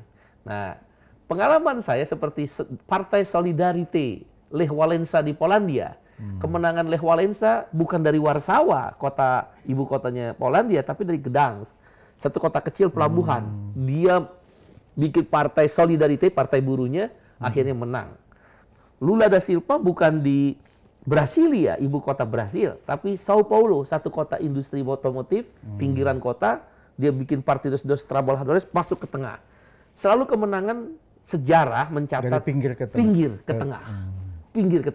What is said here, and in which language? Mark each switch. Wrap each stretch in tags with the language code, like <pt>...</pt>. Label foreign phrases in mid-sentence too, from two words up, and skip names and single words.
<id>Nah, pengalaman saya seperti Partai Solidarity Lech Wałęsa di Polandia. Kemenangan Lech Wałęsa bukan dari Warsawa, kota ibu kotanya Polandia, tapi dari Gdansk. Satu kota kecil pelabuhan. Dia bikin Partai Solidarity, Partai Buruhnya, akhirnya menang. Lula da Silva bukan di Brasilia, ibu kota Brasil, tapi Sao Paulo, satu kota industri otomotif, pinggiran kota, dia bikin Partidos dos Trabalhadores masuk ke tengah. Selalu kemenangan sejarah mencatat dari pinggir ke tengah. Pinggir ke tengah.</id>